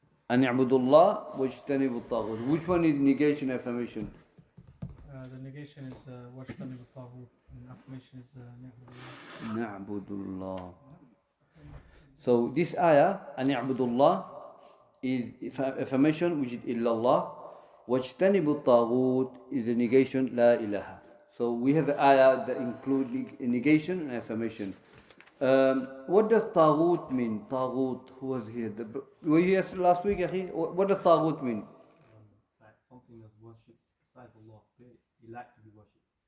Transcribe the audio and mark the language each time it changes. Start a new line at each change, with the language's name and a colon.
Arabic: أن يعبدوا الله واجتنبوا الطاغوت.
English: Which one is negation and affirmation? The negation is
Arabic: واجتنبوا الطاغوت,
English: and affirmation is
Arabic: نعبد الله.
English: So this ayah,
Arabic: أن يعبدوا الله,
English: is affirmation, which is
Arabic: إلا الله. واجتنبوا الطاغوت
English: is the negation,
Arabic: لا إله.
English: So we have an ayah that includes negation and affirmation. What does Taghut mean? Taghut, who was here? Were you here last week, Akhi? What does Taghut mean? Something that's worshipped besides Allah. They like to be worshipped.